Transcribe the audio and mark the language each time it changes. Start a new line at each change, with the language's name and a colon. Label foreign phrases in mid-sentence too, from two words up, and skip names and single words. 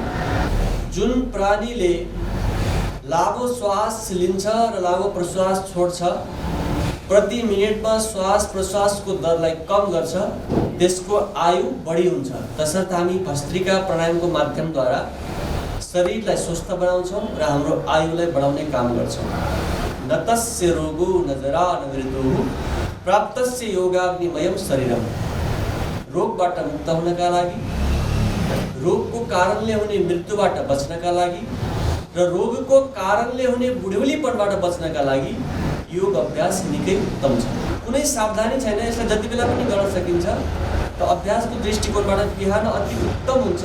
Nepali: जुन प्राणीले लामो श्वास लिन्छ र लामो प्रश्वास छोड्छ, प्रति मिनेटमा श्वास प्रश्वासको दरलाई कम गर्छ, त्यसको आयु बढी हुन्छ। तसर्थ हामी भस्त्रिका प्राणायामको माध्यमद्वारा शरीरलाई स्वस्थ बनाउँछौँ र हाम्रो आयुलाई बढाउने काम गर्छौँ।
Sanskrit: न तस्य रोगो न जरा न मृत्युः प्राप्तस्य योगाग्निमयम शरीरम।
Nepali: रोगबाट मुक्त हुनका लागि, रोगको कारणले हुने मृत्युबाट बच्नका लागि र रोगको कारणले हुने बुढ्यौलीपनबाट बच्नका लागि योग अभ्यास निकै उत्तम छ। कुनै सावधानी छैन, यसलाई जति बेला पनि गर्न सकिन्छ। र अभ्यासको दृष्टिकोणबाट बिहान अति उत्तम हुन्छ।